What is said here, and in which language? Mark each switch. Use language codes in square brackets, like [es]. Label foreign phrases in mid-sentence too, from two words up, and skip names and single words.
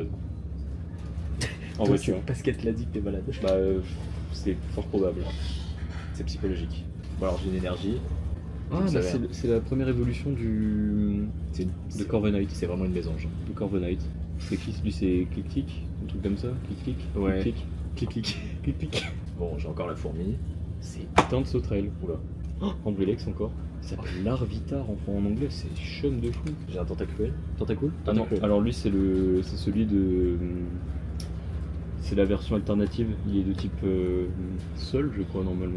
[fr] En Toi, voiture. c'est parce qu'elle te l'a dit que t'es malade. Bah, c'est fort probable. C'est psychologique. Bon alors j'ai une énergie. Ah, Vous bah, savez, hein. c'est la première évolution C'est une- de c'est- Corviknight. C'est vraiment une mésange. De Corviknight. C'est qui lui? C'est Click-Click? Un truc comme ça? Click-Click? Ouais. Click-Click? Click-Click? Click-Click? Bon, j'ai encore la fourmi. C'est Putain de sauterelle. oula. Oh, Andrelex encore. Ça s'appelle Larvitar en anglais, c'est chum de fou. J'ai un tentacule. Tentacule? Ah non, Tentacule. alors lui c'est celui de. C'est la version alternative, il est de type sol je crois normalement.